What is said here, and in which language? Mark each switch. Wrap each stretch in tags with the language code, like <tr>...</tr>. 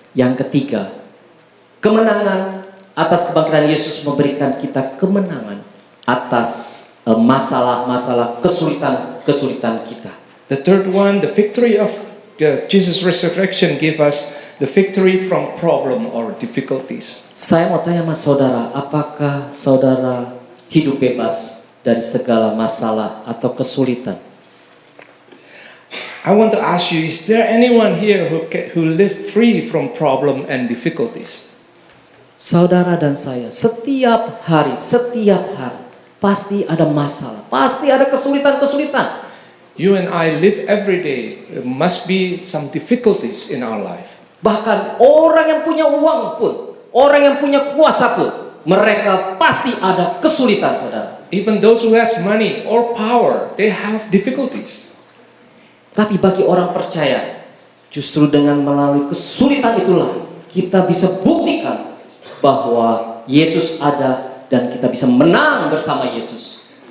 <id>Yang ketiga, kemenangan atas kebangkitan Yesus memberikan kita kemenangan atas masalah-masalah kesulitan kita.</id> <en>The third one, the victory of Jesus' resurrection give us the victory from problem or difficulties.</en> <id>Saya mau tanya sama saudara, apakah saudara hidup bebas dari segala masalah atau kesulitan?</id> <en>I want to ask you, is there anyone here who live free from problem and difficulties?</en> <id>Saudara dan saya setiap hari pasti ada masalah, pasti ada kesulitan-kesulitan.</id> <en>You and I live every day. There must be some difficulties in our life.</en> <id>Bahkan orang yang punya uang pun, orang yang punya kuasa pun, mereka pasti ada kesulitan, saudara.</id> <en>Even those who has money or power, they have difficulties.</en> <id>Tapi bagi orang percaya, justru dengan melalui kesulitan itulah kita bisa buktikan bahwa Yesus ada dan kita bisa menang bersama Yesus.</id>